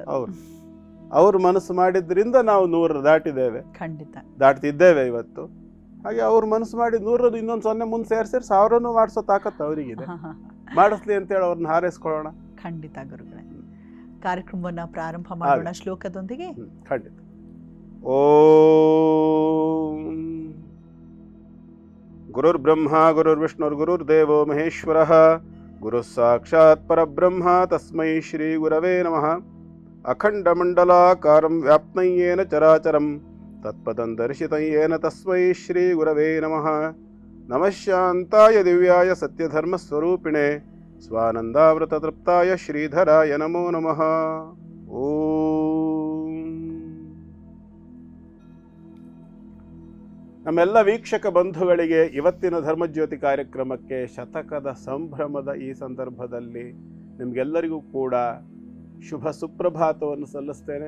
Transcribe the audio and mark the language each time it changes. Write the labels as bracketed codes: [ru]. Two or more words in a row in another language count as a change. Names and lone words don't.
[kn] ಅವರು ಮನಸ್ಸು ಮಾಡಿದ್ರಿಂದ ನಾವು 100 ದಾಟಿದ್ದೇವೆ, ಖಂಡಿತ ದಾಟ್ತಿದ್ದೇವೆ ಇವತ್ತು. ಹಾಗೆ ಅವ್ರು ಮನಸ್ಸು ಮಾಡಿ 100 ಇನ್ನೊಂದು 0 ಮುಂದೆ ಸೇರಿಸಿ 1000 ಮಾಡಿಸೋ ತಾಕತ್ತು ಅವರಿಗಿದೆ. ಮಾಡಿಸ್ಲಿ ಅಂತೇಳಿ ಅವ್ರನ್ನ ಹಾರೈಸ್ಕೊಳ್ಳೋಣ. ಖಂಡಿತ ಗುರುಗಳೇ. ಕಾರ್ಯಕ್ರಮವನ್ನ ಪ್ರಾರಂಭ ಮಾಡೋಣ ಶ್ಲೋಕದೊಂದಿಗೆ. ಖಂಡಿತ. [sa] ಓಂ ಗುರುರ್ ಬ್ರಹ್ಮ ಗುರುರ್ ವಿಷ್ಣುರ್ ಗುರುರ್ ದೇವೋ ಮಹೇಶ್ವರಃ ಗುರು ಸಾಕ್ಷಾತ್ ಪರಬ್ರಹ್ಮ ತಸ್ಮೈ ಶ್ರೀ ಗುರವೇ ನಮಃ. ಅಖಂಡ ಮಂಡಲಾಕಾರಂ ವ್ಯಾಪ್ತಂ ಯೇನ ಚರಾಚರಂ ತತ್ಪದಂ ದರ್ಶಿತಂ ಯೇನ ತಸ್ಮೈ ಶ್ರೀ ಗುರವೇ ನಮಃ. ನಮಃ ಶಾಂತಾಯ ದಿವ್ಯಾಯ ಸತ್ಯಧರ್ಮ ಸ್ವರೂಪಿಣೆ ಸ್ವಾನಂದಾಮೃತ ತೃಪ್ತಾಯ ಶ್ರೀಧರಾಯ ನಮೋ ನಮಃ. ಓಂ. [kn] ನಮ್ಮೆಲ್ಲ ವೀಕ್ಷಕ ಬಂಧುಗಳಿಗೆ ಇವತ್ತಿನ ಧರ್ಮಜ್ಯೋತಿ ಕಾರ್ಯಕ್ರಮಕ್ಕೆ ಶತಕದ ಸಂಭ್ರಮದ ಈ ಸಂದರ್ಭದಲ್ಲಿ ನಿಮಗೆಲ್ಲರಿಗೂ ಕೂಡ ಶುಭ ಸುಪ್ರಭಾತವನ್ನು ಸಲ್ಲಿಸ್ತೇನೆ.